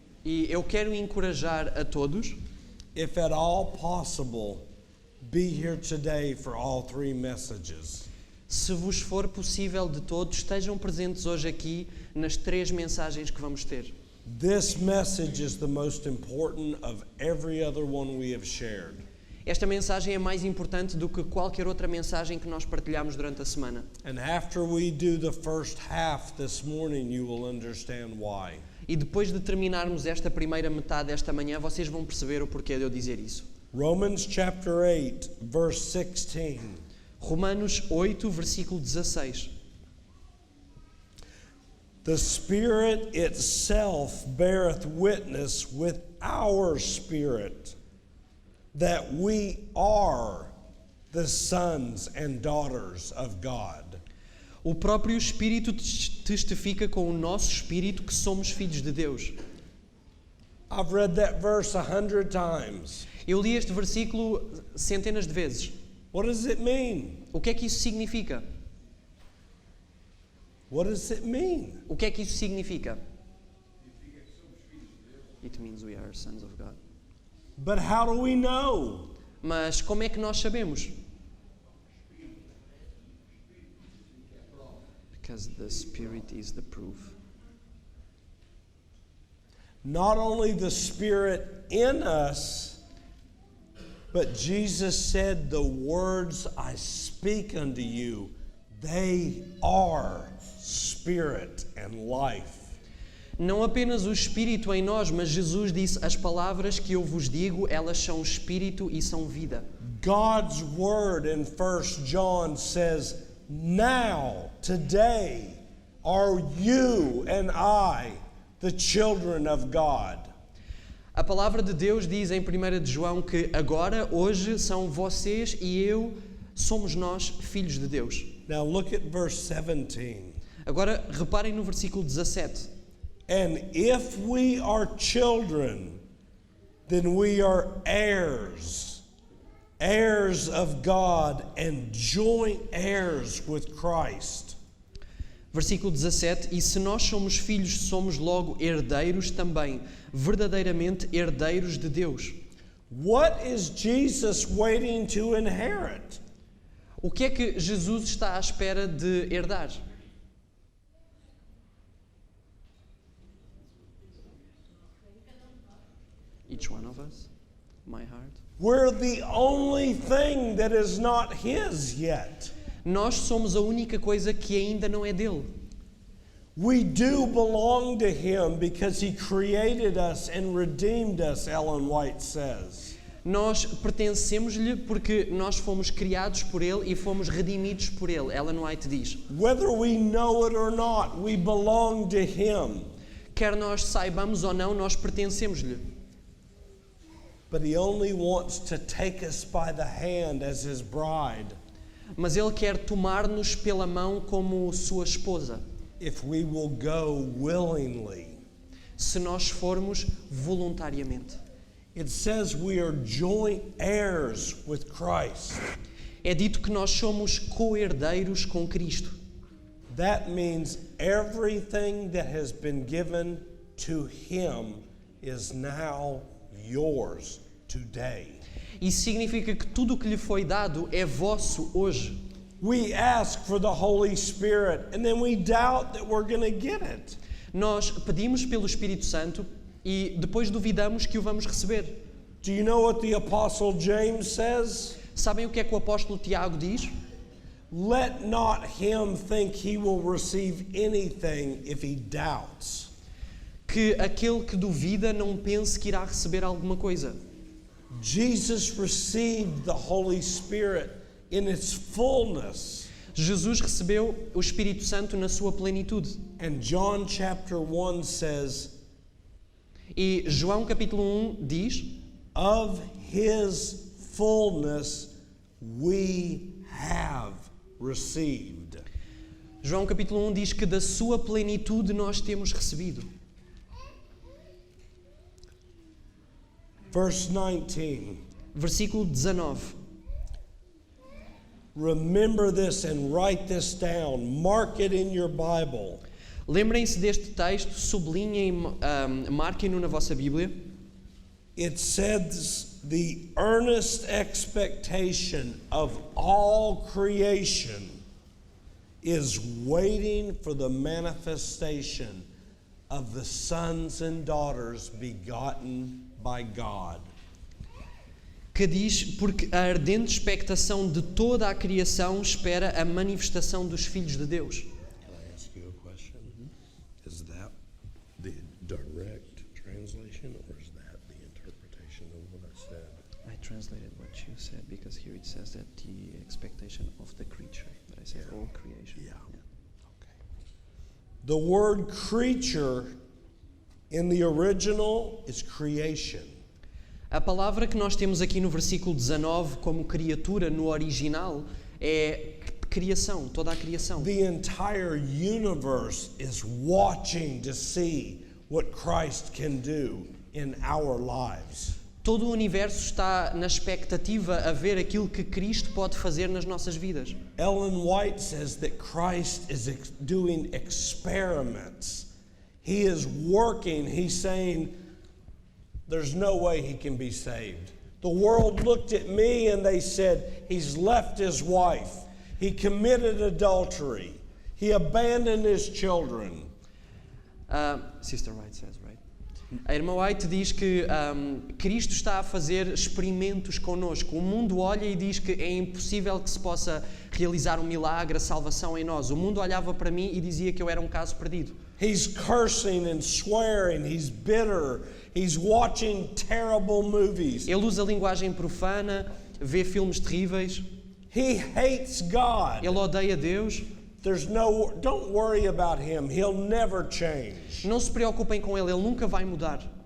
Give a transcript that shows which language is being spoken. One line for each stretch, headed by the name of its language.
Portuguese: E eu quero encorajar a todos,
English: if at all possible, be here today for all three messages.
Portuguese: se vos for possível de todos, estejam presentes hoje aqui nas 3 mensagens que vamos ter.
English: This message is the most important of every other one we have shared.
Portuguese: Esta mensagem é mais importante do que qualquer outra mensagem que nós partilhamos durante a semana.
English: And after we do the first half this morning, you will understand why.
Portuguese: E depois de terminarmos esta primeira metade desta manhã, vocês vão perceber o porquê de eu dizer isso.
English: Romans chapter 8, verse 16.
Portuguese: Romanos 8, versículo 16.
English: The Spirit itself beareth witness with our spirit that we are the sons and daughters of God.
Portuguese: O próprio Espírito testifica com o nosso espírito que somos filhos de Deus.
English: I've read that verse 100 times.
Portuguese: Eu li este versículo centenas de vezes.
English: What does it mean?
Portuguese: O que é que isso significa?
English: What does it mean?
Portuguese: O que é que isso significa?
English: It means we are sons of God. But how do we know?
Portuguese: Mas como é que nós sabemos?
English: Because the Spirit is the proof. Not only the Spirit in us, but Jesus said, the words I speak unto you, they are spirit and life.
Portuguese: Não apenas o Espírito em nós, mas Jesus disse, as palavras que eu vos digo, elas são Espírito e são vida.
English: God's word in 1 John says, now, today, are you and I the children of God.
Portuguese: A palavra de Deus diz em 1 de João que agora, hoje, são vocês e eu, somos nós filhos de Deus.
English: Now look at verse 17.
Portuguese: Agora, reparem no versículo 17.
English: And if we are children, then we are heirs, heirs of God and joint heirs with Christ.
Portuguese: Versículo 17. E se nós somos filhos, somos logo herdeiros também, verdadeiramente herdeiros de Deus.
English: What is Jesus waiting to inherit?
Portuguese: O que é que Jesus está à espera de herdar?
English: Each one of us, my heart. We're the only thing that is not His yet.
Portuguese: Nós somos a única coisa que ainda não é dele.
English: We do belong to Him because He created us and redeemed us, Ellen White says.
Portuguese: Nós pertencemos-lhe porque nós fomos criados por ele e fomos redimidos por ele. Ellen White diz.
English: Whether we know it or not, we belong to Him.
Portuguese: Quer nós saibamos ou não, nós pertencemos-lhe.
English: But He only wants to take us by the hand as His bride.
Portuguese: Mas ele quer tomar-nos pela mão como sua esposa.
English: if we will go willingly.
Portuguese: Se nós formos voluntariamente.
English: It says we are joint heirs with Christ.
Portuguese: É dito que nós somos co-herdeiros com Cristo.
English: That means everything that has been given to him is now yours today.
Portuguese: Isso significa que tudo o que lhe foi dado é vosso hoje.
English: We ask for the Holy Spirit and then we doubt that we're going to get it.
Portuguese: Nós pedimos pelo Espírito Santo e depois duvidamos que o vamos receber.
English: Do you know what the Apostle James says?
Portuguese: Sabem o que é que o apóstolo Tiago diz?
English: Let not him think he will receive anything if he doubts.
Portuguese: Que aquele que duvida não pense que irá receber alguma coisa.
English: Jesus received the Holy Spirit in its fullness.
Portuguese: Jesus recebeu o Espírito Santo na sua plenitude.
English: And John chapter 1 says,
Portuguese: E João capítulo 1 diz:
English: of his fullness we have received.
Portuguese: João capítulo 1 diz que da sua plenitude nós temos recebido. Verse 19. Versículo 19.
English: Remember this and write this down. Mark it in your Bible.
Portuguese: Lembrem-se deste texto, sublinhem, marquem-no na vossa Bíblia.
English: It says the earnest expectation of all creation is waiting for the manifestation of the sons and daughters begotten by God.
Portuguese: Que diz, porque a ardente expectação de toda a criação espera a manifestação dos filhos de Deus.
English: Can I ask you a question? Is that the direct translation or is that the interpretation of what I said? I translated what you said because here it says that the expectation of the creature, but I said all creation. Yeah. Okay. The word creature in the original is creation.
Portuguese: A palavra que nós temos aqui no versículo 19 como criatura no original é criação, toda a criação.
English: The entire universe is watching to see what Christ can do in our lives.
Portuguese: Todo o universo está na expectativa a ver aquilo que Cristo pode fazer nas nossas vidas.
English: Ellen White says that Christ is doing experiments. He is working. He's saying, there's no way he can be saved. The world looked at me and they said, he's left his wife. He committed adultery. He abandoned his children. Sister White says, right?
Portuguese: A irmã White diz que Cristo está a fazer experimentos connosco. O mundo olha e diz que é impossível que se possa realizar um milagre, a salvação em nós. O mundo olhava para mim e dizia que eu era um caso perdido.
English: He's cursing and swearing. He's bitter. He's watching terrible movies.
Portuguese: Ele usa linguagem profana, vê filmes terríveis.
English: He hates God.
Portuguese: Ele odeia Deus.
English: Don't worry about him. He'll never change.
Portuguese: Não se preocupem com ele nunca vai mudar.